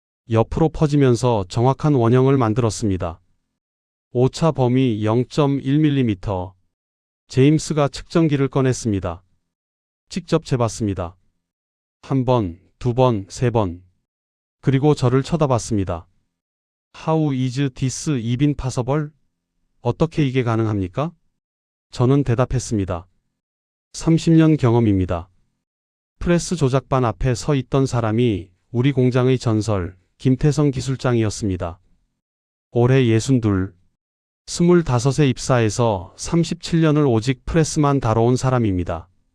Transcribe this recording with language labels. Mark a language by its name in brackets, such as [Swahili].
[Korean] 옆으로 퍼지면서 정확한 원형을 만들었습니다. 오차 범위 0.1mm. 제임스가 측정기를 꺼냈습니다. 직접 재봤습니다. 한 번, 두 번, 세 번. 그리고 저를 쳐다봤습니다. [English] How is this even possible? [Korean] 어떻게 이게 가능합니까? 저는 대답했습니다. 30년 경험입니다. 프레스 조작반 앞에 서 있던 사람이 우리 공장의 전설, 김태성 기술장이었습니다. 올해 62, 25세 입사해서 37년을 오직 프레스만 다뤄온 사람입니다.